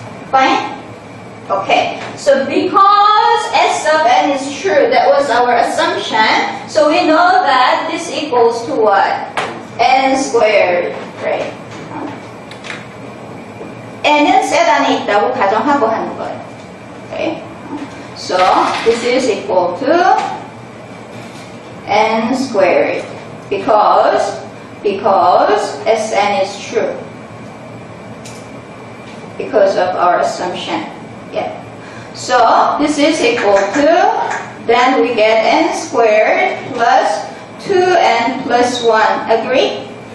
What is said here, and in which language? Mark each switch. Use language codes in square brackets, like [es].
[en] Fine? Okay, so because S of n is true, that was our assumption, so we know that this equals to what? n squared, right? [ko] n은 셋 안에 있다고 가정하고 하는 거예요. [en] Okay? So this is equal to n squared because Sn is true because of our assumption. Yeah. So this is equal to, then we get n squared plus 2n plus 1. Agree?